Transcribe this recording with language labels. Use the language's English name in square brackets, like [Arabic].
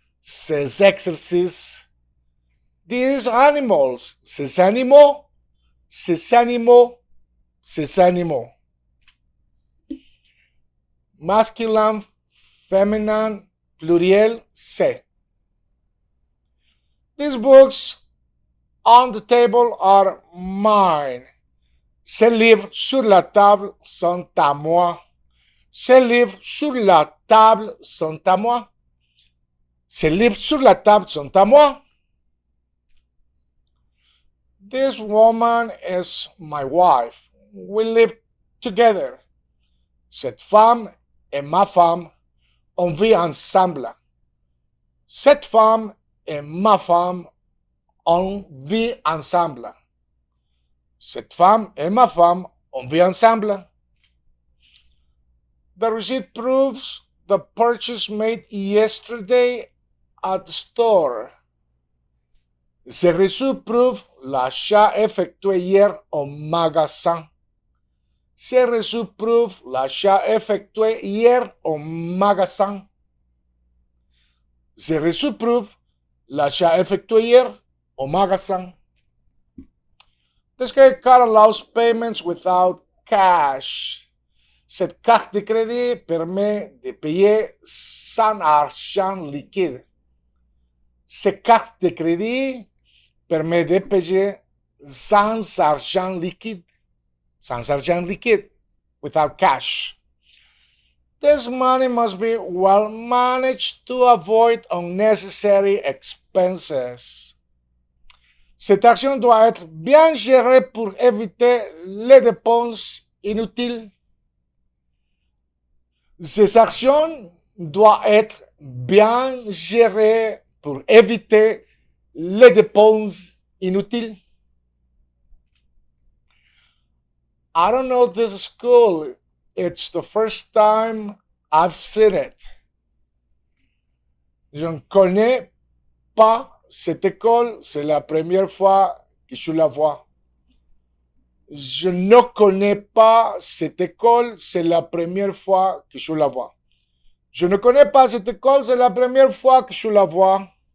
[French] Ces exercices. [English] These animals. [French] Ces animaux. Ces animaux. Ces animaux. Masculin, féminin, pluriel, c'est. [English] These books on the table are mine. [French] Ces livres sur la table sont à moi. Ces livres sur la table sont à moi. Ces livres sur la table sont à moi. [English] This woman is my wife. We live together. [French] Cette femme est ma femme. On vit ensemble. Cette femme est ma femme. On vit ensemble. Cette femme est ma femme. On vit ensemble. [English] The receipt proves the purchase made yesterday at the store. [French] Ce reçu prouve l'achat effectué hier au magasin. Ce reçu prouve l'achat effectué hier au magasin. Ce reçu prouve l'achat effectué hier au magasin. [English] This credit card allows payments without cash. [French] Cette carte de crédit permet de payer sans argent liquide. Cette carte de crédit permet de payer sans argent liquide. Sans argent liquide. [English] Without cash. This money must be well managed to avoid unnecessary expenses. [French] Cet argent doit être bien géré pour éviter les dépenses inutiles. Cet argent doit être bien géré pour éviter les dépenses inutiles. [English] I don't know this school. It's the first time I've seen it. [French] Je ne connais pas cette école, c'est la première fois que je la vois. Je ne connais pas cette école, c'est la première fois que je la vois. Je ne connais pas cette école, c'est la première fois que je la vois.